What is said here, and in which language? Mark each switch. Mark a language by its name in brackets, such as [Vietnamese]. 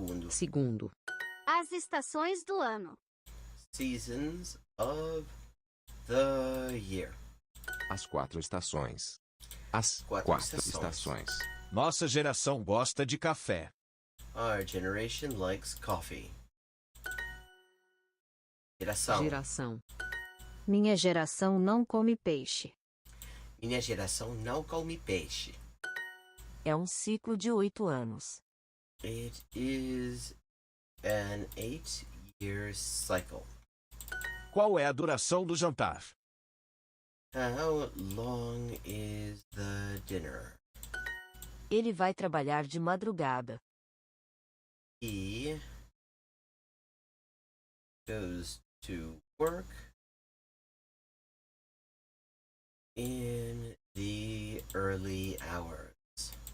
[Portuguese] Segundo. as estações do ano. [English] Seasons of the year. [Portuguese] As 4 estações. As 4 estações. Nossa geração gosta de café. [English] Our generation likes coffee. [Portuguese] Geração. Minha geração não come peixe. Minha geração não come peixe. É um ciclo de 8 anos. [English] It is an 8-year cycle. [Portuguese] Qual é a duração do jantar? [English] How long is the dinner? [Portuguese] Ele vai trabalhar de madrugada. [English] He goes to work in the early hours.